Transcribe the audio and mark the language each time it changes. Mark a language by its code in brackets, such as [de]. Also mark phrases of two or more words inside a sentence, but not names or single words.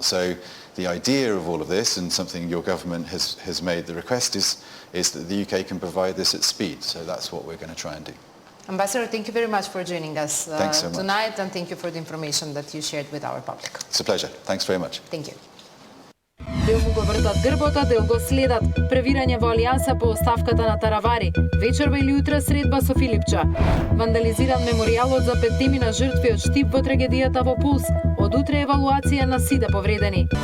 [en] So the idea of all of this, and something your government has made the request, is that the UK can provide this at speed. So that's what we're going to try and do. Ambassador, thank you very much for joining us so tonight, and thank you for the information that you shared with our public. It's a pleasure. Thanks very much. Thank you. [mk] Дел му го вртат грбота, дел го следат. Превирање во Алијанса по оставката на Таравари. Вечерва или утре средба со Филипча. Вандализиран меморијалот за 5 на жртви од Штип во трагедијата во Пулс. Од утре евалуација на сите повредени.